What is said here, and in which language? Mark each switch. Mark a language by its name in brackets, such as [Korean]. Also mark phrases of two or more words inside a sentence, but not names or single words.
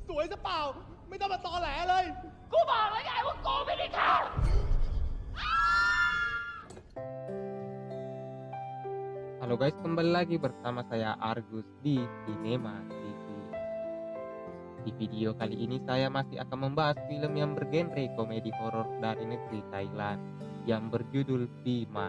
[Thai] วยซะเปล่าไม่ต้องมาตอแหลเลย กูบอกแล้วไงว่ากูไม่ได้ทำ [Indonesian] Halo guys, kembali lagi bersama saya Argus di Cinema TV. Di video kali ini saya masih akan membahas film yang bergenre komedi horor dari negeri Thailand yang berjudul Bima.